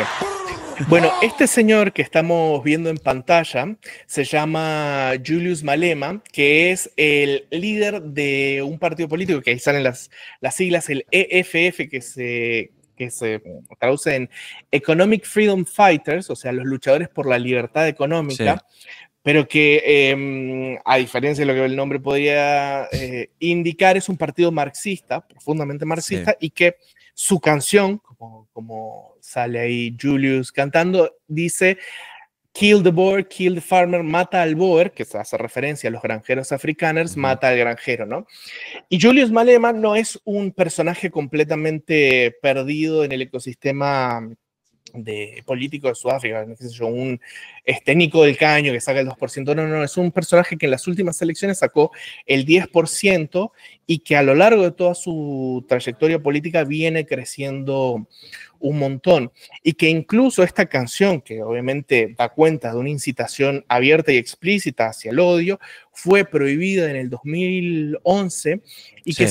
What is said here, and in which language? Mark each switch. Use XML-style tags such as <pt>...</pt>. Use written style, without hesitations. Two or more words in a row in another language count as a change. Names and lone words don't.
<es>Bueno, este señor que estamos viendo en pantalla se llama Julius Malema, que es el líder de un partido político, que ahí salen las siglas, el EFF, que se traduce en Economic Freedom Fighters, o sea, los luchadores por la libertad Sí. económica, pero que, a diferencia de lo que el nombre podría indicar, es un partido marxista, profundamente Sí. marxista, y que su canción, como sale ahí Julius cantando, dice:</es> <en>Kill the boer, kill the farmer,</en> <es>mata al boer, que se hace referencia a los granjeros afrikaners, mata al granjero, ¿no? Y Julius Malema no es un personaje completamente perdido en el ecosistema de político de Sudáfrica, no sé yo, un Nico del Caño que saca el 2%, no, es un personaje que en las últimas elecciones sacó el 10% y que a lo largo de toda su trayectoria política viene creciendo un montón, y que incluso esta canción, que obviamente da cuenta de una incitación abierta y explícita hacia el odio, fue prohibida en el 2011, y que</es>